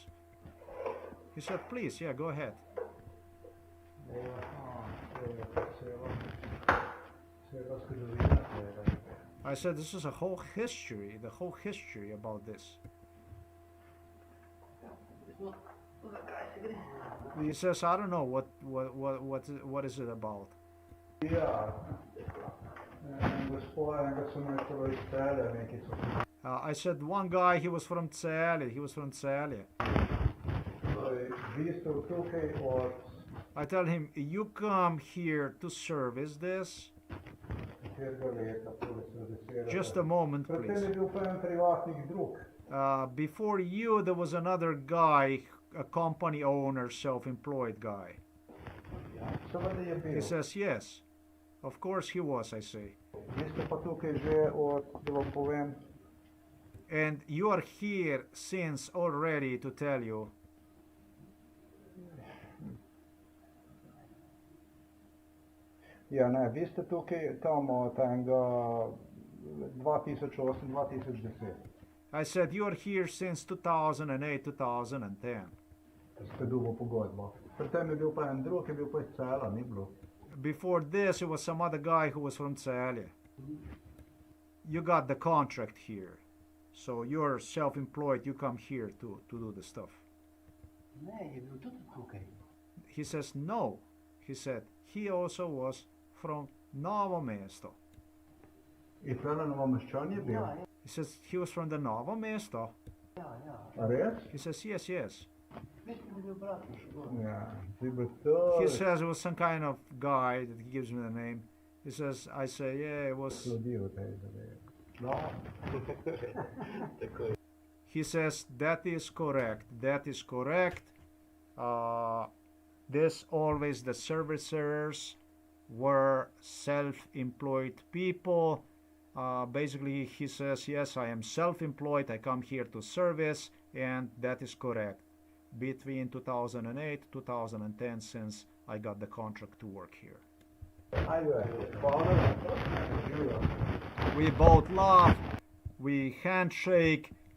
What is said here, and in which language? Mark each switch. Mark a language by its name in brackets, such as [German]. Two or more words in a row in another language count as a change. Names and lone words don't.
[English] He said, please, yeah, go ahead. I said, this is the whole history about this. He says, I don't know, what is it about? [Slovenian] Ja, gospoda, enega so me celo izpeljali, neki so. [English] I said one guy, he was from Celje. He was from Celje. [Slovenian] Vi ste tukaj od [English] I tell him, you come here to service this? [Slovenian] katerega leta, tole servicirate? [English] Just a moment, [Slovenian] Pred tem [English] please. [Slovenian] je bil pa en privatnik drug. [English] Before you, there was another guy, a company owner, self-employed guy. [Slovenian] Seveda je bil. [English] He says, yes. Of course he was, I say. [Slovenian] Vi ste pa tukaj že od, da vam povem, [English] And you are here since already, to tell you. [Slovenian] ja ne, vi ste tukaj tam od enega 2008-2010. [English] I said, you are here since 2008, 2010. [Slovenian] Ste dobil pogodbo. Pred tem je bil pa en drug, je bil pa iz Celja, ni bilo. [English] Before this, it was some other guy who was from Celje. You got the contract here. So you're self-employed, you come here to do the stuff. [Slovenian] Ne, je bil tudi tukaj. [English] He says, no. He said, he also was from Novo mesto. [Slovenian] In tole novomeščan je bil. Ja, ja, [English] He says, he was from the Novo mesto. [Slovenian] ja, ja. A res? [English] He says, yes, yes. [Slovenian] Mislim, da je bil Bratuš gor. Ja, ti bo to. [English] He says it was some kind of guy that he gives me the name. He says, I say, yeah, it was. [Slovenian] Sledijo tej zadevi. No. Tako je. [English] He says, that is correct. That is correct. This always the servicers were self-employed people. Basically, he says, yes, I am self-employed. I come here to service, and that is correct. Between 2008 2010, since I got the contract to work here. [Slovenian] Ajde, hvala. Živijo. [English] We both laugh. We handshake.